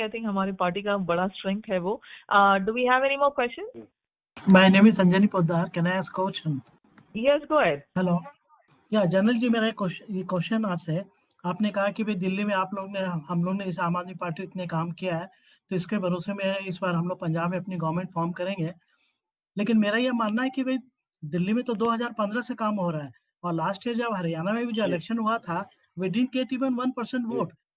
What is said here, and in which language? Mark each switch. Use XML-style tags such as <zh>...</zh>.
<hi>I think हमारी party का बड़ा strength है वो.</hi> <en>Do we have any more questions? My name is Sanjani Poddar. Can I ask a question? Yes, go ahead. Hello.</en> <hi>Yeah, general जी, मेरा ये question आपसे है। आपने कहा कि भाई दिल्ली में हम लोग ने इस आम आदमी पार्टी इतने काम किया है, तो इसके भरोसे में इस बार हम लोग पंजाब में अपनी गवर्नमेंट फॉर्म करेंगे। लेकिन मेरा ये मानना है कि भाई दिल्ली में तो 2015 से काम हो रहा है, और लास्ट ईयर जब हरियाणा में भी जो इलेक्शन हुआ था,</hi> <en>We didn't get even 1% vote.</en>